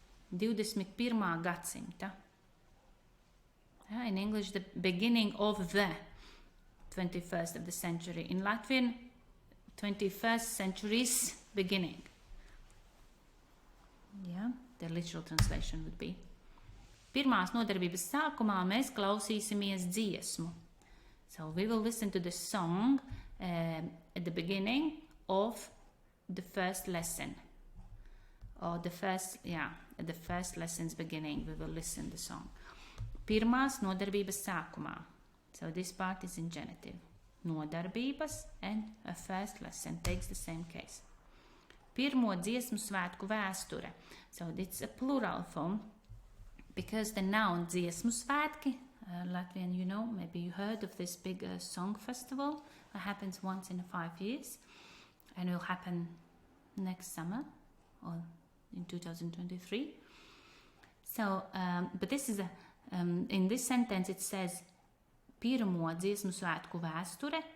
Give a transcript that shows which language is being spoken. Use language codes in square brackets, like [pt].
[en] 21. gadsimta. Yeah, in English, the beginning of the 21st of the century. In Latvian, 21st century's beginning. Yeah, the literal translation would be. [lv] Pirmās nodarbības sākumā mēs klausīsimies dziesmu. [en] So we will listen to the song at the beginning of the first lesson. Or at the first lesson's beginning we will listen the song. [lv] Pirmās nodarbības sākumā. [en] So this part is in genitive. Nodarbības and a first lesson takes the same case. [lv] Pirmo dziesmu svētku vēsture. [en] So it's a plural form. Because the noun dziesmu svētki Latvian, you know, maybe you heard of this big song festival that happens once in 5 years, and it will happen next summer or in 2023. So, but this is in this sentence it says [lv] pirmo dziesmu svētku vēsture.